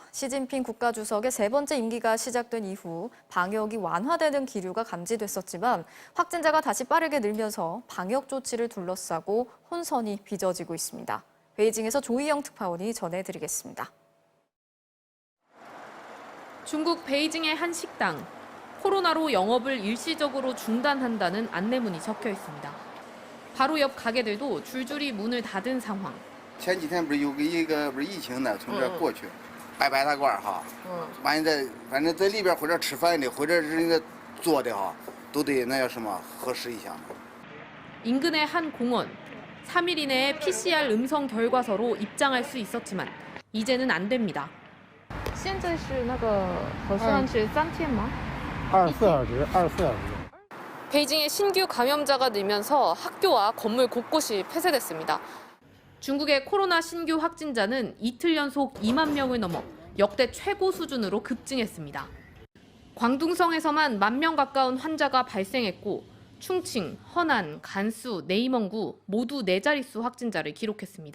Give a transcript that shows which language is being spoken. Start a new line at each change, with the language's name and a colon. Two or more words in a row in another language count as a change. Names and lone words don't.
Korean: 시진핑 국가주석의 3번째 임기가 시작된 이후 방역이 완화되는 기류가 감지됐었지만 확진자가 다시 빠르게 늘면서 방역 조치를 둘러싸고 혼선이 빚어지고 있습니다. 베이징에서 조희영 특파원이 전해드리겠습니다. 중국 베이징의 한 식당. 코로나로 영업을 일시적으로 중단한다는 안내문이 적혀 있습니다. 바로 옆 가게들도 줄줄이 문을 닫은 상황.
Chinese: 前几天不是有一个疫情呢，从这儿过去，摆大褂哈，完了反正在里边或者吃饭的，或者是那个坐的哈，都得那叫什么核实一下。
Korean: 인근의 한 공원. 3일 이내에 PCR 음성 결과서로 입장할 수 있었지만 이제는 안 됩니다.
Chinese: 现在是那个核酸是3天吗？ 24小时，24小时。
Korean: 베이징의 신규 감염자가 늘면서 학교와 건물 곳곳이 폐쇄됐습니다. 중국의 코로나 신규 확진자는 이틀 연속 2만 명을 넘어 역대 최고 수준으로 급증했습니다. 광둥성에서만 1만 명 가까운 환자가 발생했고 충칭, 허난, 간수, 내이멍구 모두 4자릿수 확진자를 기록했습니다.